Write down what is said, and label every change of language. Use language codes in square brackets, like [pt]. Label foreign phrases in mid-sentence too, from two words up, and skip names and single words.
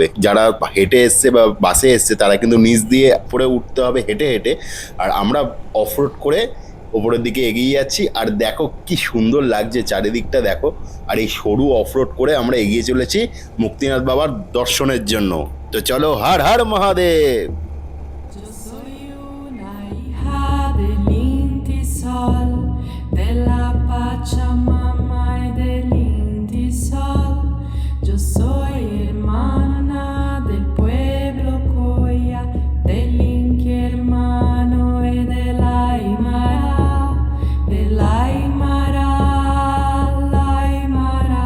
[bn] যারা হেঁটে এসছে বা বাসে এসছে, তারা কিন্তু নিচ দিয়ে উপরে উঠতে হবে হেঁটে। আর আমরা অফরোড করে ওপরের দিকে এগিয়ে যাচ্ছি। আর দেখো কি সুন্দর লাগছে চারিদিকটা দেখো। আর এই সরু অফরোড করে আমরা এগিয়ে চলেছি মুক্তিনাথ বাবার দর্শনের জন্য। তো চলো, হর হর মহাদেব। [es] Yo soy una hija del Inti Sol, de la Pachamama y del Inti Sol. Yo soy hermana del pueblo Coya, del Inti hermano y del Aymara, del Aymara, la Aymara.